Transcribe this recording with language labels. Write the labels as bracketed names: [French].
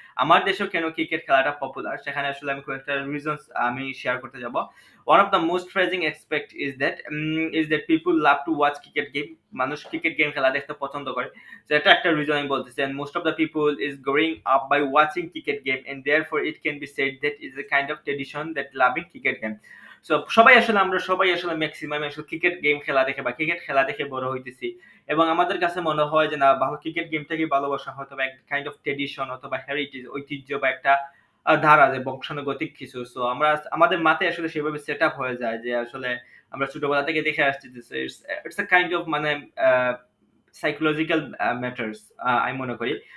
[Bangla] আমার দেশেও কেন ক্রিকেট খেলাটা পপুলার সেখানে আসলে আমি কয়েকটা রিজনস আমি শেয়ার করতে যাব। [English] One of the most praising expect is that people love to watch cricket game. [Bangla] মানুষ ক্রিকেট গেম খেলা দেখতে পছন্দ করে, so এটা একটা রিজন আমি বলতেছি। [English] and most of the people is growing up by watching cricket game and therefore it can be said that is a kind of tradition that loving cricket game. [Bangla] So আমরা সবাই আসলে maximum আসলে cricket game খেলা দেখে বা cricket খেলা দেখে বড় হইতেছি এবং আমাদের কাছে মনে হয় যে না ভালো ক্রিকেট গেমটাকে ভালোবাসা হয়তো বা একটা কাইন্ড অফ ট্রেডিশন অথবা হেরিটেজ ঐতিহ্য বা একটা ধারা যে বংশানুগতিক কিছু। সো আমাদের মাথায় আসলে সেভাবে সেট আপ হয়ে যায় যে আসলে আমরা ছোটবেলা থেকে দেখে আসছি যে [English] it's a kind of [Bangla] মানে [English] psychological matters [Bangla] আমি মনে করি।